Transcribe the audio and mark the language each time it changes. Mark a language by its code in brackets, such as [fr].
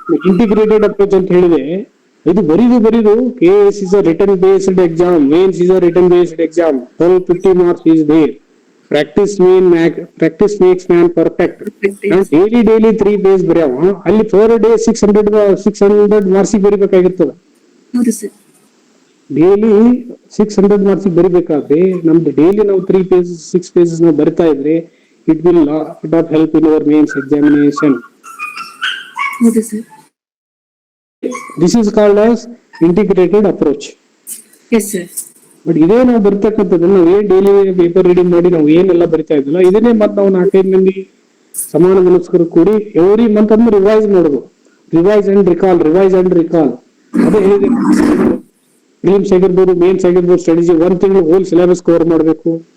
[en] integrated approach [kn] ಅಂತ ಹೇಳಿದೆ, ಇದು ಬರೀದು [en] KS is a written based exam, mains is a written based exam, 1250 marks is there. Practice makes man perfect. [kn] Daily 3 page ಬರೆಯವ, ಅಲ್ಲಿ 4 day 600 ಮಾರ್ಕ್ಸಿಗೆ ಬರಿಬೇಕಾಗಿರ್ತದ. Daily 600 ಮಾರ್ಕ್ಸಿಗೆ ಬರಿಬೇಕಾದ್ರೆ ನಮ್ದು daily ನಾವು 6 pages ನಾವು ಬರಿತಾ ಇದ್ರೆ [en] It will help in our mains examination. This is called as integrated approach. Yes sir. [kn] But ಇದೇ ನಾವು ಬರ್ತಕ್ಕಂಥದ್ದು, ನಾವು ಏನ್ ಡೈಲಿ ಪೇಪರ್ ರೀಡಿಂಗ್ ಮಾಡಿ ನಾವು ಏನೆಲ್ಲ ಬರಿತಾ ಇದ್ದಿಲ್ಲ, ಇದನ್ನೇ ಮತ್ತೆ ನಾವು 4-5 ಮಂದಿ ಸಮಾನ ಮನಸ್ಕರು ಕೂಡಿ ಎವ್ರಿ ಮಂತ್ ಅನ್ನು ರಿವೈಸ್ ಮಾಡೋದು. Revise and recall. ಅದೇ ಹೇಳಿದೆ, ಪ್ರಿಲಿಮ್ಸ್ ಆಗಿರ್ಬೋದು, ಮೇನ್ಸ್ ಆಗಿರ್ಬೋದು, ಸ್ಟ್ರಾಟಜಿ 1 ತಿಂಗಳು ಹೋಲ್ ಸಿಲೆಬಸ್ ಕವರ್ ಮಾಡಬೇಕು.